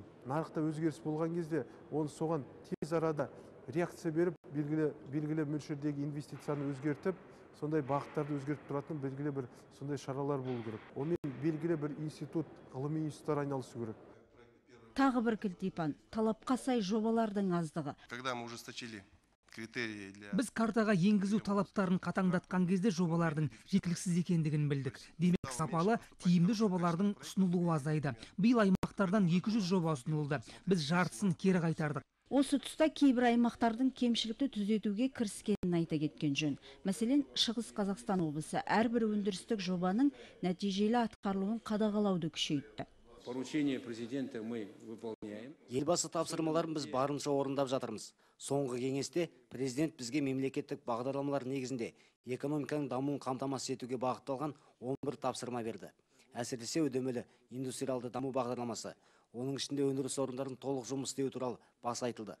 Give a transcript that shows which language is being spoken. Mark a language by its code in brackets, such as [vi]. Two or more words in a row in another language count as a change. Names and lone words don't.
[kk] Нарықта өзгеріс болған кезде оны соған тез арада реакция беріп, белгілі мөлшердегі инвестицияны өзгертіп, сондай бағыттарды өзгертіп тұратын белгілі бір сондай шаралар болу керек. Онымен белгілі бір институт, ғылыми институттар айналысу керек. Тағы бір кілтипан, талапқа сай жобалардың аздығы. [ru] Когда мы ужесточили критерии для... [kk] Біз картаға енгізу талаптарын қатаңдатқан кезде жобалардың жеткіліксіз екендігін білдік. Демек, сапалы, тиімді жобалардың ұсынылуы азайды. Биыл аймақтардан 200 жоба ұсынылды. Біз жартысын кері қайтардық. Осы тұста кейбір аймақтардың кемшілікті түзетуге кіріскенін айта кеткен жөн. Мәселен, Шығыс Қазақстан облысы әрбір өндірістік жобаның нәтижелі атқарылуын қадағалауды күшейтті. [ru] Поручение президента мы выполняем. [kk] Елбасы тапсырмаларын біз барынша орындап жатырмыз. Соңғы кеңесте президент бізге мемлекеттік бағдарламалар негізінде экономиканың дамуын қамтамасыз етуге бағытталған 11 тапсырма берді. Әсіресе үдемелі индустриалды даму бағдарламасы, оның ішінде өндіріс орындарын толық жұмыс істеу туралы баса айтылды.